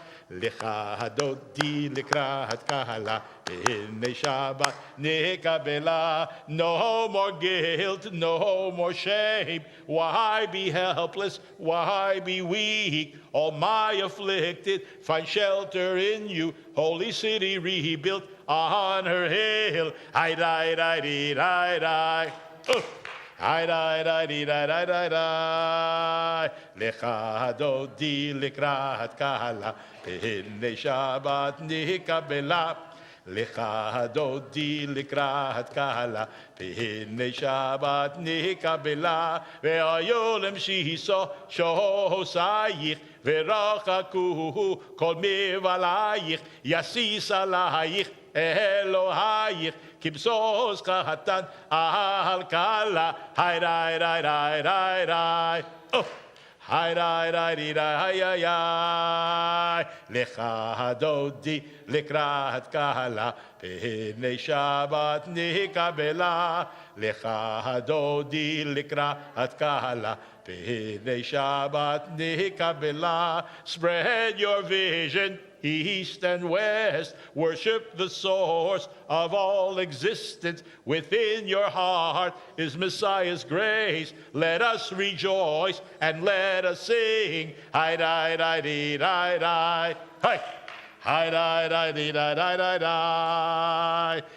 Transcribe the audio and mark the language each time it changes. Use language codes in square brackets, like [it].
[he] לך דודי לקראת קהלה, פני שבת נקבלה. [en] No more guilt, no more shame. Why be helpless? Why be weak? All my afflicted find shelter in you. Holy city rebuilt on her hill. Hi, rai, rai, ri, rai, rai. היי ריי ריי ריי ריי ריי ריי. [he] לך דודי לקראת קהלה, פני שבת נקבלה. לך דודי לקראת קהלה, פני שבת נקבלה. והיו למשיסו שוסייך, ורחקו כל מבלייך. יסיס עלייך אלוהייך, כבשוס קטן על קלה. היי ריי ריי ריי ריי ריי. היי ריי ריי ריי ריי ריי. לך דודי לקראת קהלה, פני שבת נקבלה. לך דודי לקראת קהלה, פני שבת נקבלה. [en] Spread your vision east and west, worship the source of all existence. Within your heart is Messiah's grace. Let us rejoice and let us sing. Hi rai rai di rai rai. Hi. Hi rai rai di rai rai rai rai.